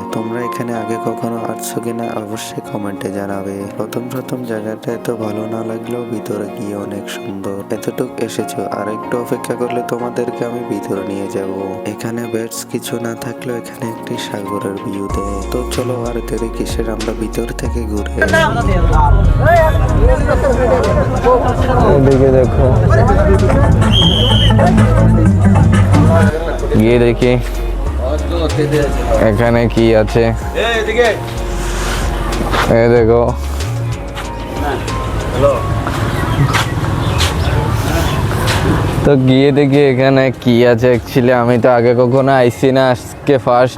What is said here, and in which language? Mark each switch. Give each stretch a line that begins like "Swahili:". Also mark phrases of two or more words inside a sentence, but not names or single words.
Bangla: তোমরা এখানে আগে কখনো আসছো কিনা অবশ্যই কমেন্টে জানাবে। প্রথম প্রথম জায়গাটা এত ভালো না লাগলেও ভিতরে গিয়ে অনেক সুন্দর। এতটুক এসেছো, আর একটু অপেক্ষা করলে তোমাদেরকে আমি ভিতরে নিয়ে যাব। এখানে বেডস কিছু না থাকলেও এখানে একটি সাগরের ভিউ দেয়। তো চলো আর দেরি কিসের, আমরা ভিতর থেকে ঘুরে
Hindi: देखिए देखो ये देखिए
Bangla: এখানে কি আছে এই দেখো। তো গিয়ে দেখি এখানে কি আছে। অ্যাকচুয়ালি আমি তো আগে কখনো আইসি না, আজকে ফার্স্ট।